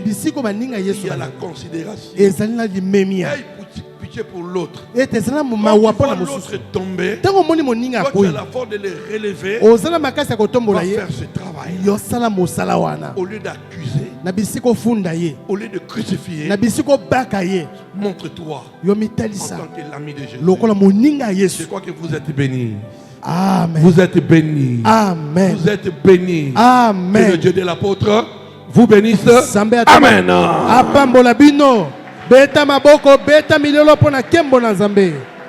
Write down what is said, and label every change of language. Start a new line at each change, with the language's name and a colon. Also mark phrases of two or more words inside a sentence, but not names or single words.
Lingala: bisiko baninga ya Yesu
French: il y a la
Lingala: bazali
French: considération.
Lingala: ezali na limemia
French: Aie pitié pour l'autre.
Lingala: ete ezali na
French: Quand
Lingala: mawa
French: tu
Lingala: mpo
French: vois
Lingala: na mosusu
French: l'autre tomber,
Lingala: ntango omoni moninga
French: toi tu as
Lingala: akoyi
French: la force de le relever,
Lingala: ozala makasi ya kotombola
French: va
Lingala: ye
French: faire ce travail.
Lingala: yosala mosala wana
French: Au lieu d'accuser,
Lingala: na bisika ofunda ye
French: au lieu de crucifier,
Lingala: na bisika obaka ye
French: montre-toi
Lingala: yo
French: en
Lingala: mitalisa
French: tant que l'ami de Jésus.
Lingala: lokola moninga ya
French: Je
Lingala: Yesu.
French: crois que vous êtes bénis. Amen. Vous êtes bénis. Amen. Vous êtes bénis. Que le Amen. Dieu de l'apôtre vous bénisse.
Lingala: Sambe atama- Amen. apambola bino beta maboko beta milolo pona kembo na Nzambe.